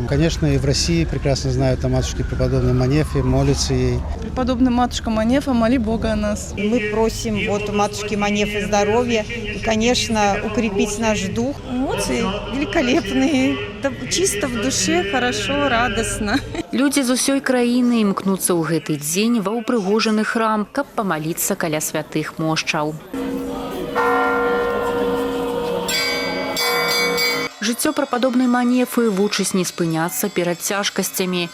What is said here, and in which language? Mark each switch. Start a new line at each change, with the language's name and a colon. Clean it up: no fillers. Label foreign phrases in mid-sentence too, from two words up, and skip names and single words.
Russian: Конечно, и в России прекрасно знают о матушке преподобной Манефе, молятся ей. Преподобная матушка Манефа, моли Бога о нас. Мы просим у матушки Манефы здоровья и, конечно, укрепить наш дух. Эмоции великолепные, чисто в душе, хорошо, радостно.
Belarusian: Людзі з усёй краіны імкнуцца ў гэты дзень ва ўпрыгожаны храм, каб памаліцца каля святых мошчаў. Жыццё прападобнай Манефы вучыць не спыняцца перад цяжкасцямі.